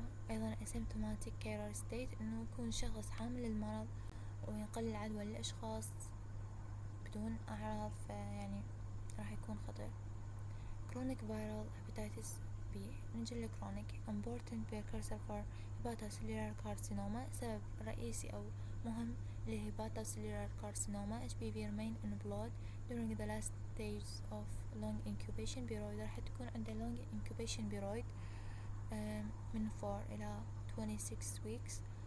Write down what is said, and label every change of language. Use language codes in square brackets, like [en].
[ar] أيضا [en] asymptomatic carrier state [ar] إنه يكون شخص حامل المرض وينقل العدوى للأشخاص بدون أعراض فيعني راح يكون خطير. [en] chronic viral hepatitis B. [ar] نجي [en] chronic important precursor for hepatocellular carcinoma. [ar] سبب رئيسي أو مهم للهيباتوسيلولار كارسينوما. [en] HPV remain in blood during the last stage of long incubation period. [ar] راح تكون عنده [en] long incubation period [ar] من 4 إلى 26 weeks.